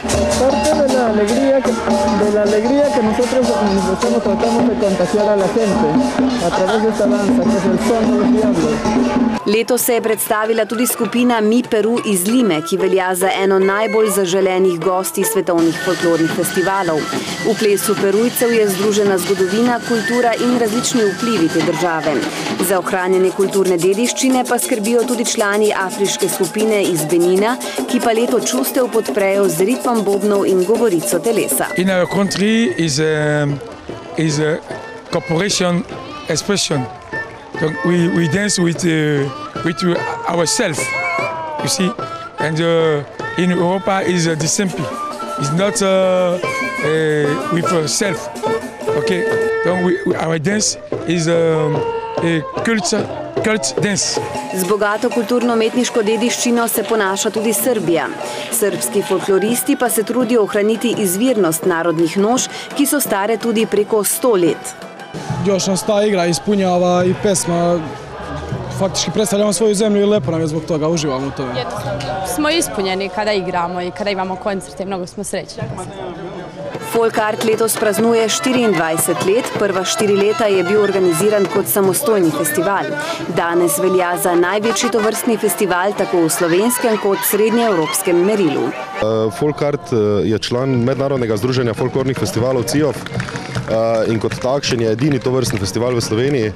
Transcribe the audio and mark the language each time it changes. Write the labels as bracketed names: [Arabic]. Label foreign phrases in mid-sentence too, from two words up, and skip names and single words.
[Slovenian] Letos se je predstavila tudi skupina Mi Peru iz Lime, ki velja za eno najbolj zaželenih gosti svetovnih folklornih festivalov. V plesu Perujcev je združena zgodovina, kultura in različni vplivi te države. Za ohranjanje kulturne dediščine pa skrbijo tudi člani afriške skupine iz Benina, ki pa leto čustev podprejo z ritmom bobnov in govorico telesa. [English] In our country is a corporation expression. We dance with ourselves, you see, and in Europa is the same. It's not with self, okay. Our dance is a cult dance. [Slovenian] Z bogato kulturno-umetniško dediščino se ponaša tudi Srbija. Srbski folkloristi pa se trudijo ohraniti izvirnost narodnih noš, ki so stare tudi preko 100 let. [Serbian] Još nas ta igra ispunjava i pesma, faktički predstavljamo svoju zemlju i lepo nam je zbog toga, uživamo u tome. Smo ispunjeni kada igramo i kada imamo koncerte, mnogo smo srećni. [Slovenian] Folk Art letos praznuje 24 let, prva 4 leta je bil organiziran kot samostojni festival. Danes velja za največji tovrstni festival tako v slovenskem kot srednjeevropskem merilu. Folk Art je član Mednarodnega združenja folklornih festivalov CIOF in kot takšen je edini tovrstni festival v Sloveniji.